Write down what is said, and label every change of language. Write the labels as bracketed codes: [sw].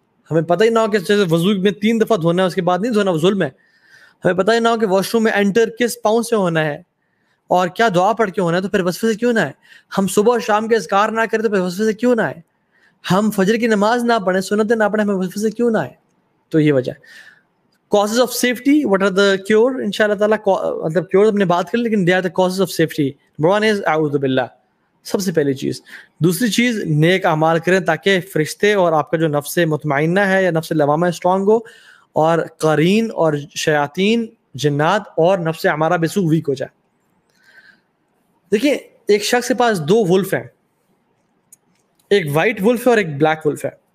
[ur] ہمیں پتہ ہی نہ ہو کہ جیسے وضو میں 3 دفعہ دھونا ہے اس کے بعد نہیں دھونا، وہ ظلم ہے. ہمیں پتہ ہی نہ ہو کہ واش روم میں انٹر کس پاؤں سے ہونا ہے اور کیا دعا پڑھ کے ہونا ہے، تو پھر وسوسے کیوں نہ ہے. ہم صبح اور شام کے اذکار نہ کریں تو پھر وسوسے کیوں نہ ہے. ہم فجر کی نماز نہ پڑھیں، سنتیں نہ پڑھیں، ہمیں وسوسے کیوں نہ ہے. تو یہ وجہ ہے. [en] causes of safety, what are the cure؟ [ur] انشاءاللہ تعالیٰ مطلب کیور اپنے بات کریں لیکن [en] they are the causes of safety. Number 1 is [ur] اعوذ باللہ، سب سے پہلی چیز. دوسری چیز نیک اعمال کریں تاکہ فرشتے اور آپ کا جو نفس مطمئنہ ہے یا نفس لوامہ اسٹرانگ ہو، اور قرین اور شیاطین جنات اور نفس امارہ بسوء ویک ہو جائے. دیکھیں ایک شخص کے پاس 2 ولف ہیں، ایک وائٹ ولف ہے اور ایک بلیک ولف ہے.